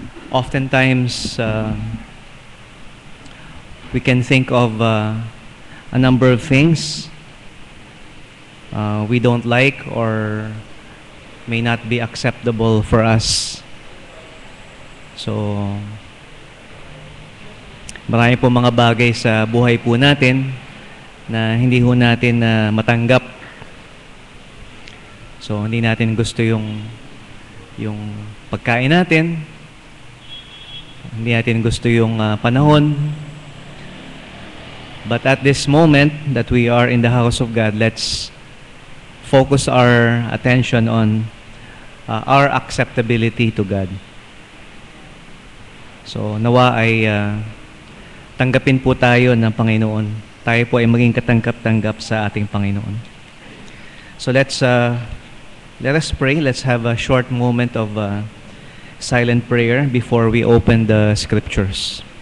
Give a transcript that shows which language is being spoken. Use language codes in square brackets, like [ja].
[en] Oftentimes, we can think of a number of things we don't like or may not be acceptable for us. [tl] So, marami po mga bagay sa buhay po natin na hindi ho natin matanggap. So, hindi natin gusto yung pagkain natin. Hindi natin gusto yung panahon. [en] But at this moment that we are in the house of God, let's focus our attention on our acceptability to God. [tl] So, nawa ay tanggapin po tayo ng Panginoon. Tayo po ay maging katanggap-tanggap sa ating Panginoon. [en] So, let us pray. Let's have a short moment of silent prayer before we open the scriptures.